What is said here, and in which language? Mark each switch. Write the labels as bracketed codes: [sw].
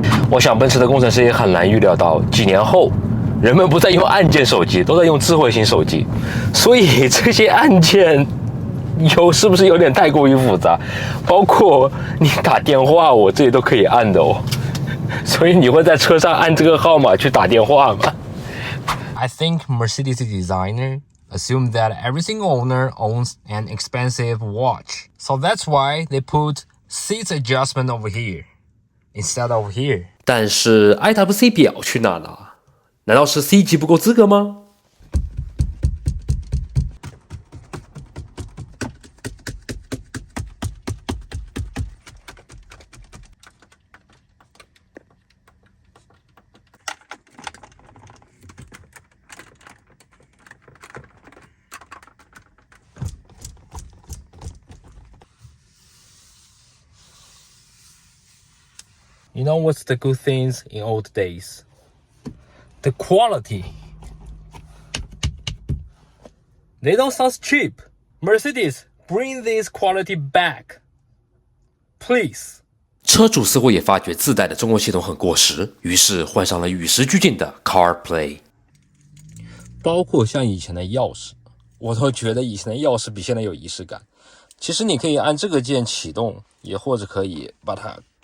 [zh] 我想奔驰的工程师也很难预料到，几年后，人们不再用按键手机，都在用智慧型手机，所以这些按键是不是有点太过于复杂？包括你打电话，我这里都可以按的哦。所以你会在车上按这个号码去打电话吗？ [en] I think Mercedes designer assumed that every single owner owns an expensive watch, so that's why they put seat adjustment over here instead of here. [zh] 但是 IWC 表去哪了？难道是 C 级不够资格吗？ [en] You know what's the good things in old days? The quality. They don't sound cheap. Mercedes, bring this quality back. Please. [zh] 车主似乎也发觉自带的中文系统很过时，于是换上了与时俱进的 CarPlay。包括像以前的钥匙，我都觉得以前的钥匙比现在有仪式感。其实你可以按这个键启动，也或者可以把它